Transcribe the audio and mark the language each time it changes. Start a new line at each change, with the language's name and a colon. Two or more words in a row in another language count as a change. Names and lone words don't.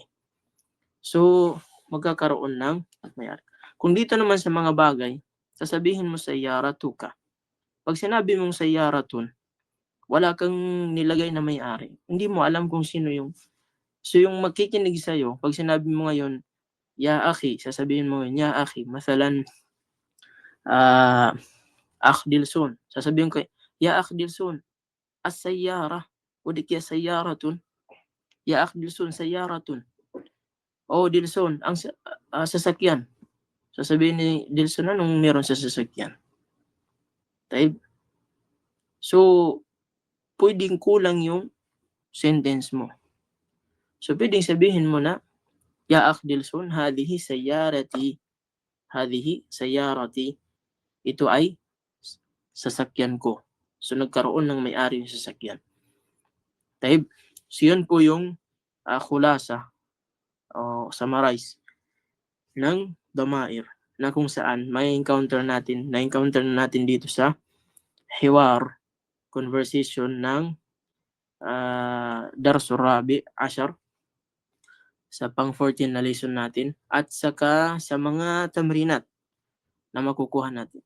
Filipino: So magkakaroon ng may-ari. Kung dito naman sa mga bagay, sasabihin mo sayyaratuka. Pag sinabi mong sayyaratun, wala kang nilagay na may-ari. Hindi mo alam kung sino yung. So yung makikinig sa'yo, pag sinabi mo ngayon,
Arabic: يا أخي,
Filipino: sasabihin mo,
Arabic: يا أخي، مثلا، أخ ديلسون.
Filipino: Sasabihin ko,
Arabic: يا أخ ديلسون، السيارة,
Filipino: o di kaya sayyaratun.
Arabic: يا أخ ديلسون، سيارةٌ.
Filipino: O Dilson, ang sasakyan. Sasabihin ni Dilson, anong meron sa sasakyan? Taib. So, pwedeng kulang yung sentence mo. So, pwedeng sabihin mo na,
Arabic: يا أخ ديلسون, هذه سيارتي. هذه سيارتي.
Filipino: Ito ay sasakyan ko. So, nagkaroon ng may-ari yung sasakyan. Taib. So, yun po yung khulasa o summarize ng damair na kung saan na-encounter natin dito sa hiwar, conversation ng
Arabic: الدرس الرابع عشر
Filipino: sa pang 14 na lesson natin at saka sa mga tamrinat na makukuha natin.